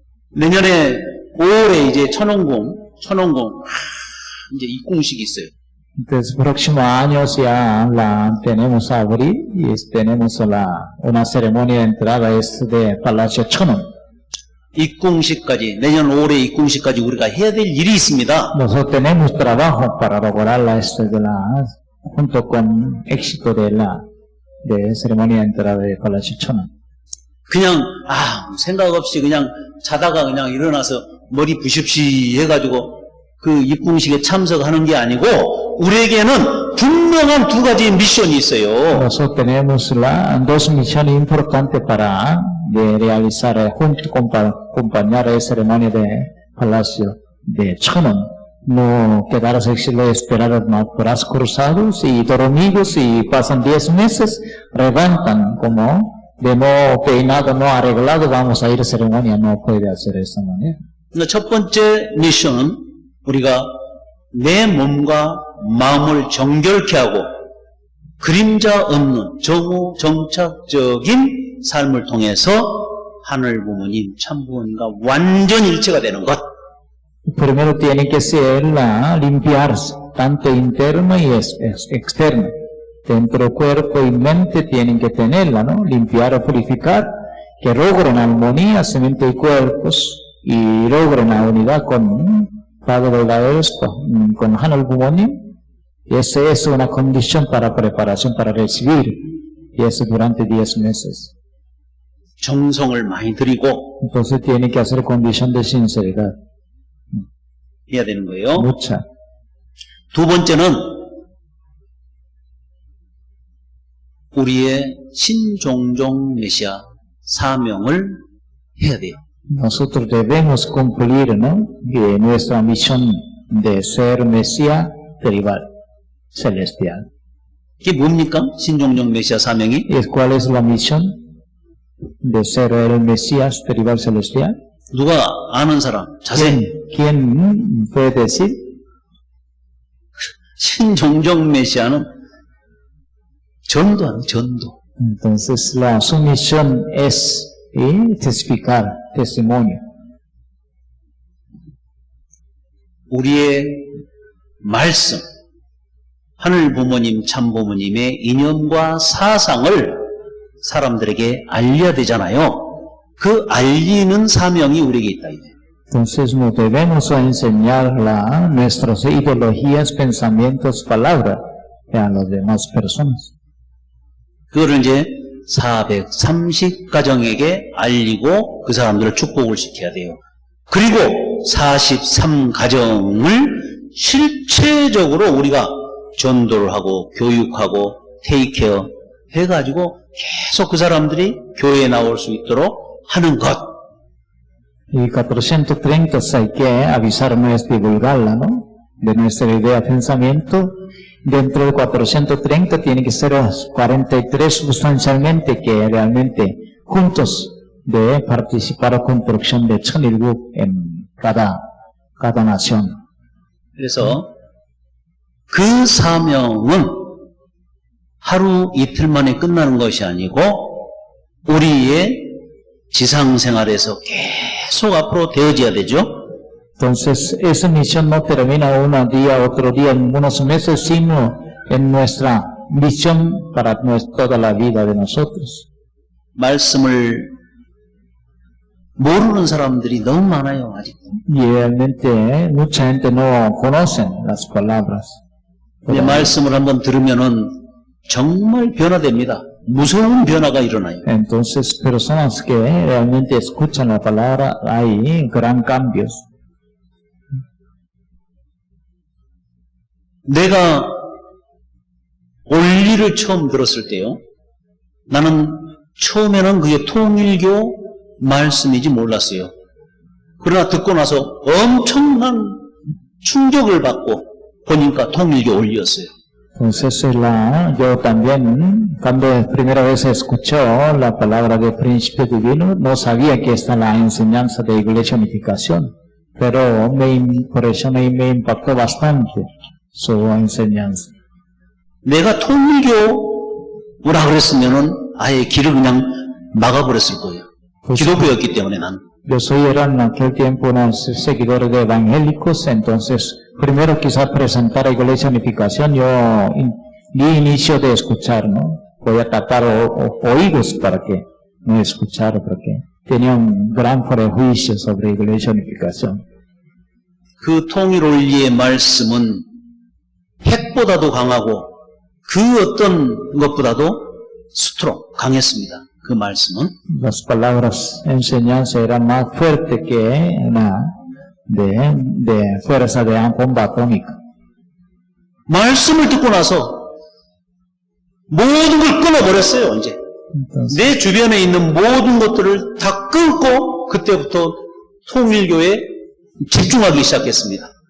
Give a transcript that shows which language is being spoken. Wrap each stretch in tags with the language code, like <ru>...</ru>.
<ko>내년에 5월에 이제 천원공 이제 입궁식이 있어요.</ko> <es>Entonces, próximo año ya tenemos a abrir y tenemos una ceremonia de entrada de Palacio Chonon.</es> <ko>입궁식까지 내년 5월에 입궁식까지 우리가 해야 될 일이 있습니다.</ko> <es>Nosotros tenemos trabajo para lograrla junto con éxito de ceremonia de entrada de Palacio Chonon.</es> <ko>그냥 생각 없이 그냥 자다가 그냥 일어나서 머리 부십시 해가지고 그 입궁식에 참석하는 게 아니고 우리에게는 분명한 두 가지 미션이 있어요.</ko> <es>Nosotros tenemos dos misiones importantes para realizar junto acompañar la ceremonia de Palacio de Chonon. No quedarse esperar los brazos cruzados y dormidos y pasan 10 meses, levantan como de no peinado, no arreglado, vamos a ir a ceremonia, no puede hacer de esa manera.</es> <ko>첫 번째 미션은 우리가 내 몸과 마음을 정결케 하고 그림자 없는 정착적인 삶을 통해서 하늘 부모님, 참 부모님과 완전 일체가 되는 것.</ko> <es>Primero tiene que ser limpiarse, tanto interno y externo. Dentro del cuerpo y mente tienen que tenerla, ¿no? Limpiar o purificar, que logren armonía, mente y cuerpos, y logren la unidad con Padre verdaderos, con Hanal Bumonim, Y esa es una condición para preparación para recibir. Y eso durante 10 meses.</es> <ko>정성을 많이 들이고</ko> <es>Entonces tiene que hacer condición de sinceridad.</es> <ko>해야 되는 거예요.</ko> <es>Mucha.</es> <ko>두 번째는 우리의 신종종 메시아 사명을 해야 돼요.</ko> <es>Nosotros debemos cumplir, ¿no? Nuestra misión de ser Mesías tribal, celestial.</es> <ko>이게 뭡니까? 신종종 메시아 사명이?</ko> <es>¿Y cuál es la misión de ser el Mesías tribal celestial?</es> <ko>누가 아는 사람? 자세히.</ko> <es>¿Quién puede decir?</es> <ko>신종종 메시아는 전도하는 전도.</ko> <es>Entonces, su misión es testificar, testimonio.</es> <ko>우리의 말씀, 하늘 부모님, 참 부모님의 이념과 사상을 사람들에게 알려야 되잖아요. 그 알리는 사명이 우리에게 있다. 이제.</ko> <es>Entonces, nos debemos enseñar nuestras ideologías, pensamientos, palabras a las demás personas.</es> <ko>그거를 이제 430가정에게 알리고 그 사람들을 축복을 시켜야 돼요. 그리고 43가정을 실체적으로 우리가 전도를 하고 교육하고 테이크케어 해가지고 계속 그 사람들이 교회에 나올 수 있도록 하는 것.</ko> <es>Y 430 hay que avisarnos, divulgarla, ¿no? De nuestra idea, pensamiento. Dentro de 430 tiene que ser 43 sustancialmente que realmente juntos de participar a construcción de 천일국 en cada nación.</es> <ko>그래서 그 사명은 하루 이틀 만에 끝나는 것이 아니고 우리의 지상생활에서 계속 앞으로 되어져야 되죠.</ko> <es>Entonces, esa misión no termina un día, otro día, en unos meses, sino en nuestra misión para toda la vida de nosotros.</es> <ko>말씀을 모르는 사람들이 너무 많아요, 아직도.</ko> <es>Y realmente mucha gente no conoce las palabras.</es> <ko>근데 말씀을 한번 들으면은 정말 변화됩니다. 무서운 변화가 일어나요.</ko> <es>Entonces, personas que realmente escuchan la palabra, hay gran cambios.</es> <ko>내가 원리를 처음 들었을 때요. 나는 처음에는 그게 통일교 말씀이지 몰랐어요. 그러나 듣고 나서 엄청난 충격을 받고 보니까 통일교 원리였어요.</ko> <es>Entonces, yo también, cuando primera vez escuchó la palabra de príncipe divino, no sabía que esta es la enseñanza de Iglesia Unificación, pero me impresionó y me impactó bastante su enseñanza.</es> <ko>내가 통일교라 그랬으면은 아예 길을 그냥 막아버렸을 거예요. 기독교였기 때문에 난.</ko> <es>Yo era en aquel tiempo unos seguidores de evangélicos, entonces primero quizás presentar a Iglesia Unificación, yo di inicio de escuchar, ¿no? Voy a tapar oídos para que no escuchara, porque tenía un gran prejuicio sobre Iglesia Unificación.</es> <ko>그 통일 원리의 말씀은 핵보다도 강하고 그 어떤 것보다도 스트롱, 강했습니다. 그 말씀은.</ko> <es>Las palabras enseñanza eran más fuertes que una de fuerza de bomba atómica.</es> <ko>말씀을 듣고 나서 모든 걸 끊어버렸어요, 이제. 내 주변에 있는 모든 것들을 다 끊고 그때부터 통일교에 집중하기 시작했습니다.</ko>